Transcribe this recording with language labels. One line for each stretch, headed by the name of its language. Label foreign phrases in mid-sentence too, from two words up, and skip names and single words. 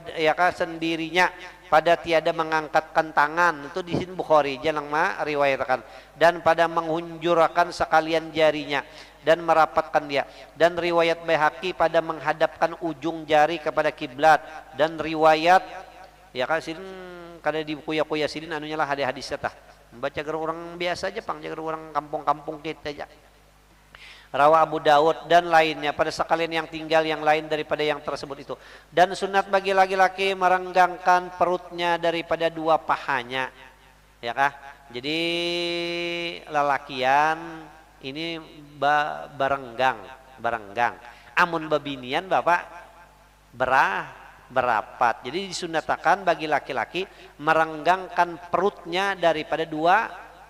Malay: pada tiada mengangkatkan tangan, itu di sini Bukhari jangan riwayatkan, dan pada menghunjurkan sekalian jarinya dan merapatkan dia, dan riwayat Baihaqi pada menghadapkan ujung jari kepada kiblat, dan riwayat
Banjar: ya kan sini kada di buku ya sini anunya lah hadis-hadisnya tah membaca ger orang biasa aja pang jaga orang kampung-kampung kita aja.
Malay: Rawa Abu Daud dan lainnya pada sekalian yang tinggal yang lain daripada yang tersebut itu. Dan sunat bagi laki-laki merenggangkan perutnya daripada dua pahanya,
Banjar: ya kah? Jadi lelakian ini barenggang. Amun babinian bapak berapat.
Malay: Jadi disunatakan bagi laki-laki merenggangkan perutnya daripada dua pahanya.